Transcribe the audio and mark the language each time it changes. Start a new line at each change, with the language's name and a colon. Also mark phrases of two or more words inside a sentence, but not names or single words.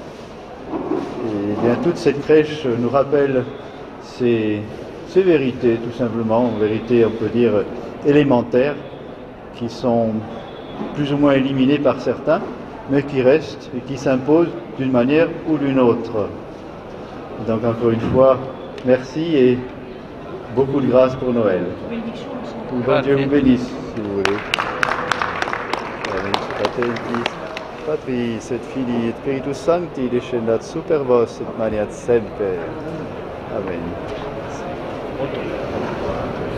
French: Et bien toute cette crèche nous rappelle ces vérités, tout simplement, vérités on peut dire élémentaires, qui sont plus ou moins éliminées par certains, mais qui restent et qui s'imposent d'une manière ou d'une autre. Donc encore une fois, merci et beaucoup de grâce pour Noël. Que bon Dieu vous bénisse, si vous voulez.
Latin: Patris et Filii et Spiritus Sancti, descendat super vos et maniat semper. Amen.